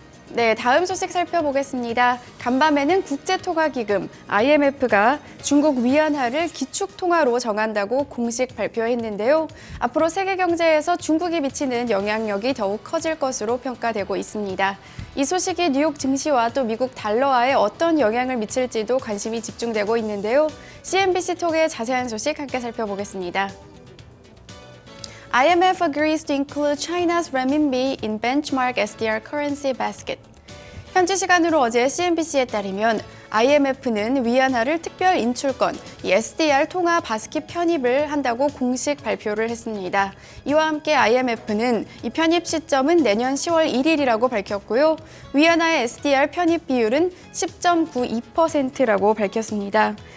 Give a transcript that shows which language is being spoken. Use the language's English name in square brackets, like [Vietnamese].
[Korean] 네, 다음 소식 살펴보겠습니다. 간밤에는 국제토가기금 IMF가 중국 위안화를 기축통화로 정한다고 공식 발표했는데요. 앞으로 세계 경제에서 중국이 미치는 영향력이 더욱 커질 것으로 평가되고 있습니다. 이 소식이 뉴욕 증시와 또 미국 달러화에 어떤 영향을 미칠지도 관심이 집중되고 있는데요. CNBC 톡의 자세한 소식 함께 살펴보겠습니다. [English] IMF agrees to include China's renminbi in benchmark SDR currency basket. [Korean] 현지 시간으로 어제 CNBC에 따르면 IMF는 위안화를 특별 인출권, 이 SDR 통화 바스켓 편입을 한다고 공식 발표를 했습니다. 이와 함께 IMF는 이 편입 시점은 내년 10월 1일이라고 밝혔고요. 위안화의 SDR 편입 비율은 10.92%라고 밝혔습니다.